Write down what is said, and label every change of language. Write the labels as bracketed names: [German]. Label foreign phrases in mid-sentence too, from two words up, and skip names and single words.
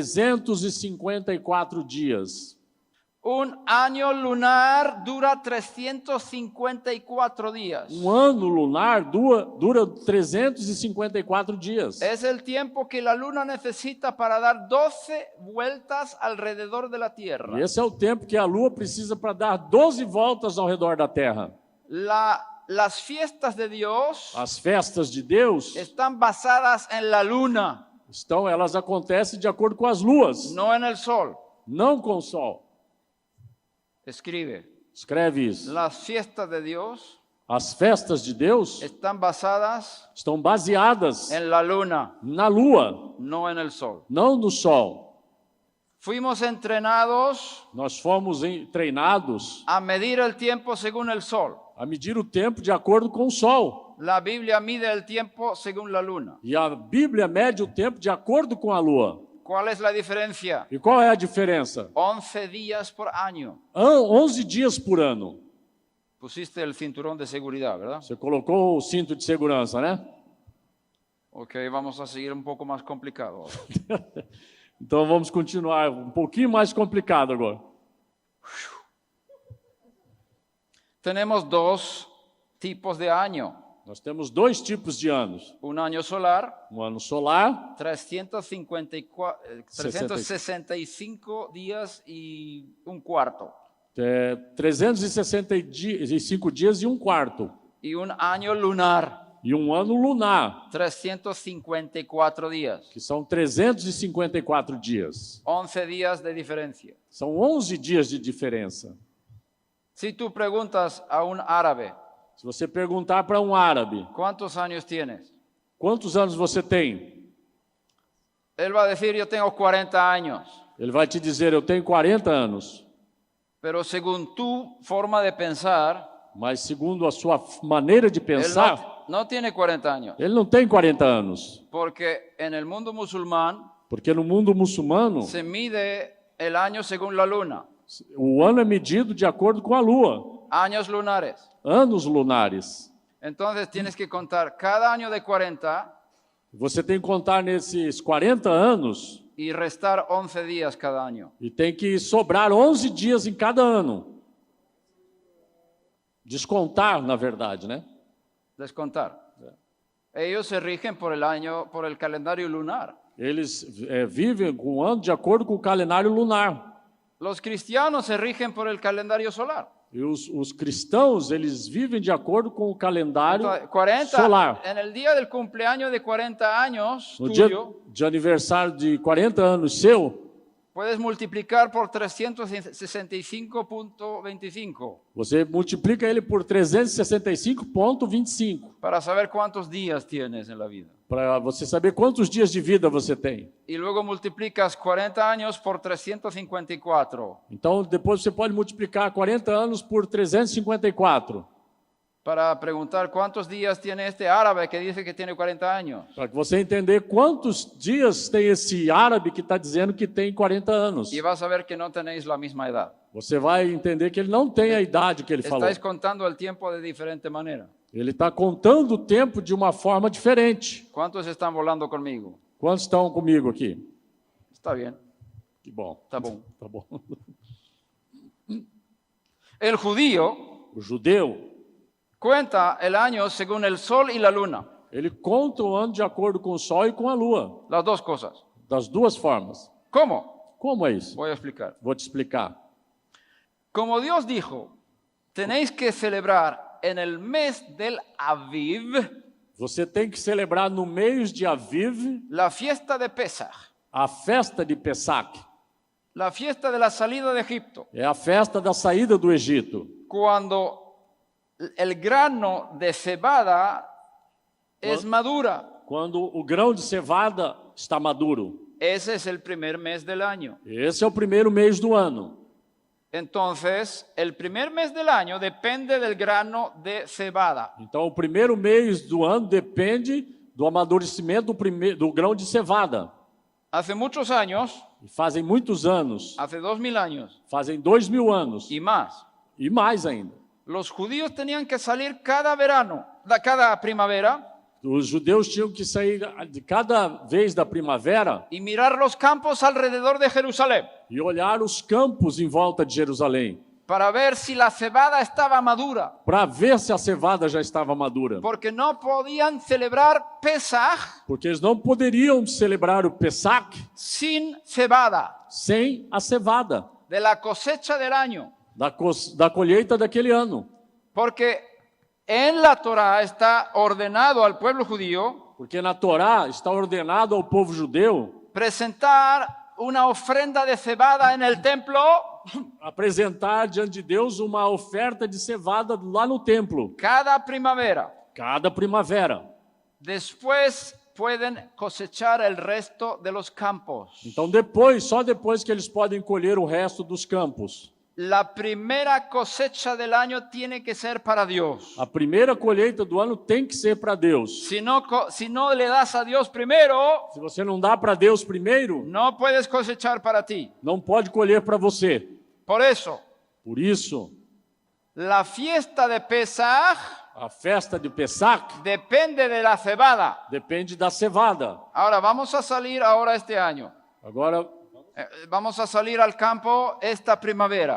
[Portuguese] 354 dias. [Spanish] Un año lunar dura 354 días. [Portuguese] Ano lunar dura 354 dias. [Spanish] Es el tiempo que la luna necesita para dar 12 vueltas alrededor de la Tierra. [Portuguese] E esse é o tempo que a lua precisa para dar 12 voltas ao redor da Terra. [Spanish] Las fiestas de Dios [Portuguese] As festas de Deus [Spanish] están basadas en la luna, [Portuguese] elas acontecem de acordo com as luas, [Spanish] no en el sol. [Portuguese] não com o sol. [Spanish] Escribe. [Portuguese] Escreve isso. [Spanish] Las fiestas de Dios [Portuguese] As festas de Deus [Spanish] están basadas [Portuguese] estão baseadas [Spanish] en la luna, [Portuguese] na lua, [Spanish] no en el sol. [Portuguese] não no sol. [Spanish] Fuimos entrenados [Portuguese] Nós fomos treinados [Spanish] a medir el tiempo según el sol. [Portuguese] a medir o tempo de acordo com o sol. [Spanish] La Biblia mide el tiempo según la luna. [Portuguese] E a Bíblia mede o tempo de acordo com a lua. [Spanish] ¿Cuál es la diferencia? [Portuguese] E qual é a diferença? [Spanish] 11 días por año. [Portuguese] 11 dias por ano. [Spanish] Pusiste el cinturón de seguridad, ¿verdad? [Portuguese] Você colocou o cinto de segurança, né? [Spanish] Ok, vamos a seguir un poco más complicado. [Portuguese] Então vamos continuar um pouquinho mais complicado agora. [Spanish] Tenemos dos tipos de año. [Portuguese] Nós temos dois tipos de anos. [Spanish] Un año solar, [Portuguese] Um ano solar, [Spanish] 365 días y un cuarto. [Portuguese] 365 dias e um quarto. [Spanish] Y un año lunar, [Portuguese] E um ano lunar, [Spanish] 354 días. [Portuguese] que são 354 dias. [Spanish] 11 días de diferencia. [Portuguese] São 11 dias de diferença. [Spanish] Si tú preguntas a un árabe, [Portuguese] Se você perguntar para um árabe, [Spanish] ¿cuántos años tienes? [Portuguese] quantos anos você tem? [Spanish] Él va a decir, yo tengo 40 años. [Portuguese] Ele vai te dizer, eu tenho 40 anos. [Spanish] Pero según tu forma de pensar, [Portuguese] Mas segundo a sua maneira de [Spanish] él [Portuguese] pensar, [Spanish] no tiene 40 años. [Portuguese] ele não tem 40 anos. [Spanish] Porque en el mundo musulmán [Portuguese] Porque no mundo muçulmano, [Spanish] se mide el año según la luna, [Portuguese] o ano é medido de acordo com a lua. [Spanish] años lunares. [Portuguese] Anos lunares. [Spanish] Entonces tienes que contar cada año de 40 [Portuguese] Você tem que contar nesses 40 anos [Spanish] y restar 11 días cada año. [Portuguese] e tem que sobrar 11 dias em cada ano. Descontar, na verdade, né? Descontar. [Spanish] Ellos se rigen por el año, por el calendario lunar. [Portuguese] Eles vivem com o ano de acordo com o calendário lunar. [Spanish] Los cristianos se rigen por el calendario solar. [Portuguese] E os cristãos, eles vivem de acordo com o calendário [Spanish] Entonces, 40, [Portuguese] solar. [Spanish] en el día del cumpleaños de 40 años [Portuguese] No dia [Spanish] tuyo, [Portuguese] de aniversário de 40 anos seu, [Spanish] puedes multiplicar por 365.25 [Portuguese] você multiplica ele por 365,25 [Spanish] para saber cuántos días tienes en la vida. [Portuguese] para você saber quantos dias de vida você tem. [Spanish] Y luego multiplicas 40 años por 354 [Portuguese] Então, depois você pode multiplicar 40 anos por 354, [Spanish] para preguntar cuántos días tiene este árabe que dice que tiene 40 años. [Portuguese] para que você entender quantos dias tem esse árabe que está dizendo que tem 40 anos. [Spanish] Y vas a ver que no tenéis la misma edad. [Portuguese] Você vai entender que ele não tem a idade que ele falou. [Spanish] Estáis contando el tiempo de diferente manera. [Portuguese] Ele está contando o tempo de uma forma diferente. [Spanish] ¿Cuántos están volando conmigo? [Portuguese] Quantos estão comigo aqui? [Spanish] Está bien, [Portuguese] Que bom. está bom. Tá bom. [Spanish] El judío [Portuguese] O judeu, [Spanish] cuenta el año según el sol y la luna, [Portuguese] ele conta o ano de acordo com o sol e com a lua. [Spanish] las dos cosas. [Portuguese] Das duas formas. [Spanish] ¿Cómo? [Portuguese] Como é isso? [Spanish] Voy a explicar. [Portuguese] Vou te explicar. [Spanish] Como Dios dijo, tenéis que celebrar en el mes del Aviv [Portuguese] Você tem que celebrar no mês de Aviv [Spanish] la fiesta de Pesach, [Portuguese] a festa de Pesach. [Spanish] la fiesta de la salida de Egipto, [Portuguese] É a festa da saída do Egito. [Spanish] cuando el grano de cebada es madura. [Portuguese] Quando o grão de cevada está maduro. [Spanish] Ese es el primer mes del año. [Portuguese] Esse é o primeiro mês do ano. [Spanish] Entonces, el primer mes del año depende del grano de cebada. [Portuguese] Então, o primeiro mês do ano depende do amadurecimento do grão de cevada. [Spanish] Hace muchos años, [Portuguese] E fazem muitos anos, [Spanish] hace 2000 años [Portuguese] fazem 2000 anos [Spanish] y más, [Portuguese] e mais ainda. [Spanish] los judíos tenían que salir cada verano, cada primavera, [Portuguese] Os judeus tinham que sair de cada vez da primavera [Spanish] y mirar los campos alrededor de Jerusalén [Portuguese] e olhar os campos em volta de Jerusalém [Spanish] para ver si la cebada estaba madura, [Portuguese] para ver se a cevada já estava madura. [Spanish] porque no podían celebrar Pesach [Portuguese] Porque eles não poderiam celebrar o Pesach [Spanish] sin cebada, [Portuguese] sem a cevada [Spanish] de la cosecha del año, [Portuguese] da colheita daquele ano. [Spanish] porque en la Torá está ordenado al pueblo judío [Portuguese] Porque na Torá está ordenado ao povo judeu [Spanish] presentar una ofrenda de cebada en el templo [Portuguese] apresentar diante de Deus uma oferta de cevada lá no templo, [Spanish] cada primavera. [Portuguese] cada primavera. [Spanish] Después pueden cosechar el resto de los campos. [Portuguese] Então só depois que eles podem colher o resto dos campos. [Spanish] La primera cosecha del año tiene que ser para Dios. [Portuguese] A primeira colheita do ano tem que ser para Deus. [Spanish] Si no le das a Dios primero, [Portuguese] Se você não dá para Deus primeiro, [Spanish] no puedes cosechar para ti. [Portuguese] não pode colher para você. [Spanish] Por eso, [Portuguese] Por isso, [Spanish] la fiesta de Pesach [Portuguese] a festa de Pesach [Spanish] depende de la cebada. [Portuguese] depende da cevada. [Spanish] Ahora vamos a salir ahora este año. [Portuguese] Agora, [Spanish] Vamos a salir al campo esta primavera.